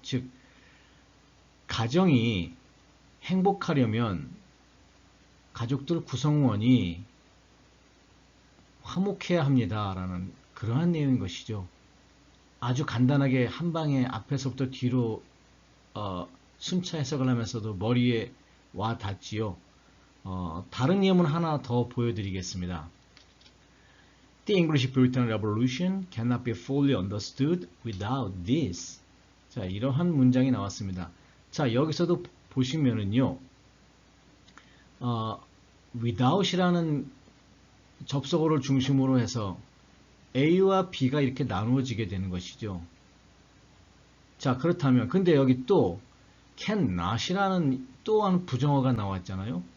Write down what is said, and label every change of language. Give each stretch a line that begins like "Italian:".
Korean: 즉 가정이 행복하려면 가족들 구성원이 화목해야 합니다라는 그러한 내용인 것이죠. 아주 간단하게 한 방에 앞에서부터 뒤로 순차 해석을 하면서도 머리에 와 닿지요. 다른 예문 하나 더 보여드리겠습니다.
English: The English Puritan Revolution cannot be fully understood without this.
Korean: 자, 이러한 문장이 나왔습니다. 자, 여기서도 보시면은요, without이라는 접속어를 중심으로 해서 A와 B가 이렇게 나누어지게 되는 것이죠. 자, 그렇다면, 근데 여기 또 cannot이라는 또한 부정어가 나왔잖아요.